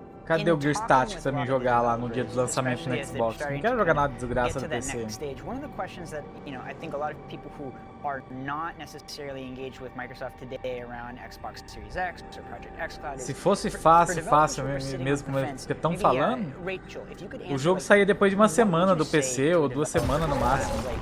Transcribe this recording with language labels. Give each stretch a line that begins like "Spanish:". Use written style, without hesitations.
Portuguese: Cadê o Gear Static pra mim jogar lá no dia do lançamento no Xbox? Não quero jogar nada de desgraça no PC.
English: One of the questions that, I think a lot of people who are not necessarily engaged with Microsoft today around Xbox Series X or Project X Cloud.
Portuguese: Se fosse fácil mesmo como eles estão falando, o jogo saía depois de uma semana do PC ou 2 semanas no máximo.